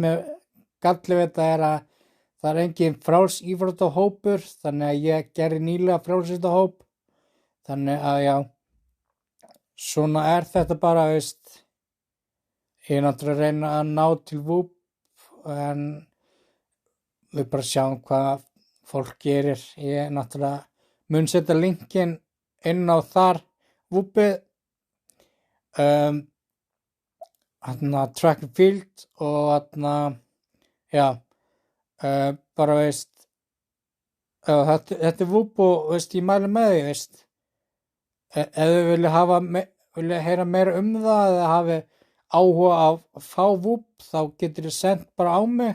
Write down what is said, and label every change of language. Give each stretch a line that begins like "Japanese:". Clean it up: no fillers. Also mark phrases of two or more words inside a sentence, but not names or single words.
Icelandic: mér galli við þetta að það er engin frjáls íþróttahópur, þannig að ég gerði nýlega frjálsíþróttahóp, þannig að já, svona er þetta bara, ég er náttúrulega að reyna að ná til VUP, en við bara sjáum hvað fólk gerir. Ég náttúrulega mun setja linkin inn á þar VUP-ið,
English: track and field
Icelandic: og já, bara þetta er VUP og ég mæli með því, ef þið vilja heyra meira það eða hafi áhuga á að fá VUP þá getur þið sendt bara á mig.